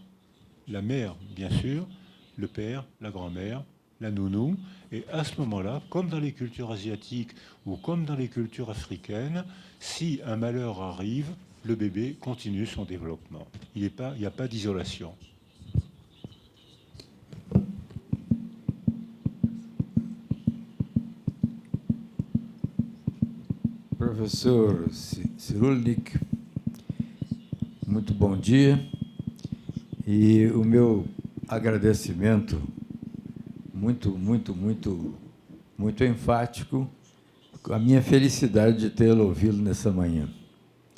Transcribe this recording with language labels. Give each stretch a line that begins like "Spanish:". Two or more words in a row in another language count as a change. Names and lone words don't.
French: La mère, bien sûr, le père, la grand-mère, la nounou. Et à ce moment-là, comme dans les cultures asiatiques ou comme dans les cultures africaines, si un malheur arrive, le bébé continue son développement. Il n'y a pas d'isolation.
Portuguese: Professor Cyrulnik, muito bom dia. E o meu agradecimento muito enfático, a minha felicidade de tê-lo ouvido nessa manhã.